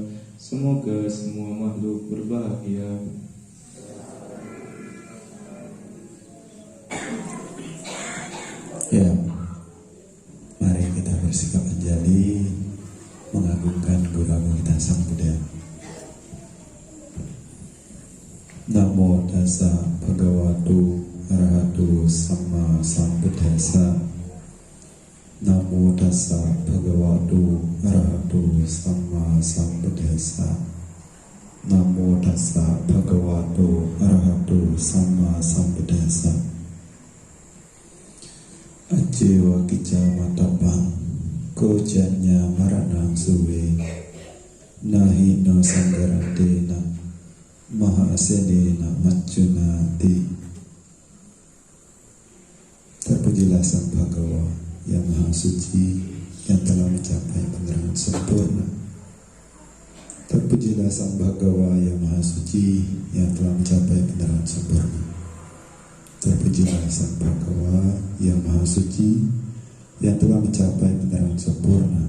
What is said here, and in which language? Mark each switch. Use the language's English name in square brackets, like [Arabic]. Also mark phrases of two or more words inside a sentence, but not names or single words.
[Indonesian] Semoga semua makhluk berbahagia. Ya, mari kita bersikap anjali mengagungkan Guru Agung kita Sang Buddha. [Pali] Namo tassa bhagavato arahato sama sambuddhassa. Namo tassa bhagavato arahato sama sambuddhassa. Namo tassa bhagavato arahato sama sambuddhassa. Ajewa kija matapang kojanya maranang suwe nahi no sanggarantena mahasenena macunati. [Indonesian] Terpujilah Sang Bhagawa yang Maha Suci yang telah mencapai penerangan sempurna. Terpujilah Sang Bhagawa yang Maha Suci yang telah mencapai penerangan sempurna. Terpujilah Sang Bhagawa yang Maha Suci yang telah mencapai penerangan sempurna.